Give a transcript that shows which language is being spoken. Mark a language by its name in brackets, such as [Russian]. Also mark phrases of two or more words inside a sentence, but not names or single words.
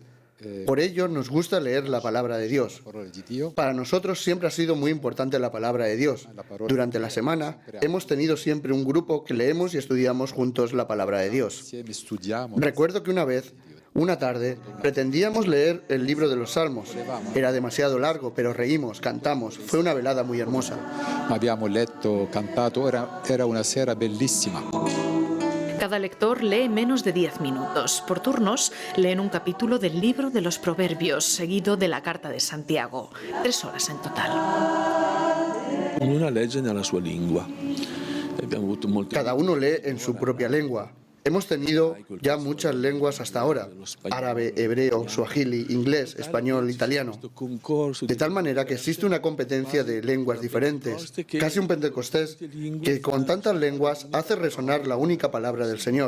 [Spanish] Por ello nos gusta leer la palabra de Dios. Para nosotros siempre ha sido muy importante la palabra de Dios. Durante la semana hemos tenido siempre un grupo que leemos y estudiamos juntos la palabra de Dios. Recuerdo que una vez, una tarde, pretendíamos leer el libro de los Salmos. Era demasiado largo, pero reímos, cantamos. Fue una velada muy hermosa. [Italian] Abbiamo letto, cantato, era una sera bellissima. [Spanish] Cada lector lee menos de 10 minutos. Por turnos, leen un capítulo del libro de los Proverbios, seguido de la Carta de Santiago. 3 horas en total. [Italian] Ognuno legge nella sua lingua. [Spanish] Cada uno lee en su propia lengua. Hemos tenido ya muchas lenguas hasta ahora: árabe, hebreo, suajili, inglés, español, italiano. De tal manera que existe una competencia de lenguas diferentes, casi un Pentecostés, que con tantas lenguas hace resonar la única palabra del Señor.